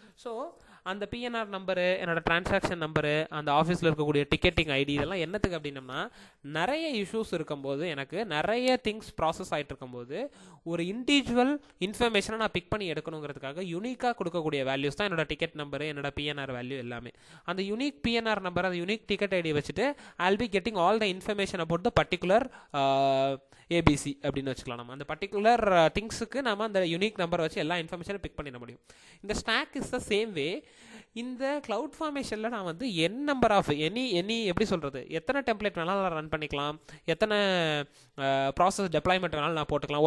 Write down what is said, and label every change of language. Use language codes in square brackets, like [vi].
[ta] So அந்த PNR number, என்னோட transaction number, அந்த ஆஃபீஸில் இருக்கக்கூடிய டிக்கெட்டிங் ஐடி, இதெல்லாம் என்னத்துக்கு அப்படின்னம்னா நிறைய இஷ்யூஸ் இருக்கும்போது, எனக்கு நிறைய திங்ஸ் ப்ராசஸ் ஆகிட்டு இருக்கும்போது ஒரு இண்டிவிஜுவல் இன்ஃபர்மேஷனை நான் பிக் பண்ணி எடுக்கணுங்கிறதுக்காக யூனிக்காக கொடுக்கக்கூடிய வேல்யூஸ் தான் என்னோட டிக்கெட் நம்பரு, என்னோட PNR வேல்யூ எல்லாமே. அந்த யூனிக் PNR நம்பர், அந்த யூனிக் டிக்கெட் ஐடி வச்சுட்டு [en] I'll be getting all the information about the particular ABC [ta] அப்படின்னு வச்சுக்கலாம். நம்ம அந்த பர்டிகுலர் திங்ஸுக்கு நம்ம அந்த யூனிக் நம்பரை வச்சு எல்லா இன்ஃபர்மேஷனும் பிக் பண்ணிட முடியும். இந்த [en] Stock is the same way. [ta] இந்த க்ளவுட் ஃபார்மேஷனில் நான் வந்து நம்பர் ஆஃப் எப்படி சொல்கிறது, எத்தனை டெம்ப்ளேட் வேணாலும் நான் ரன் பண்ணிக்கலாம், எத்தனை ப்ராசஸ் டெப்ளாய்மெண்ட் வேணாலும் நான் போட்டுக்கலாம்.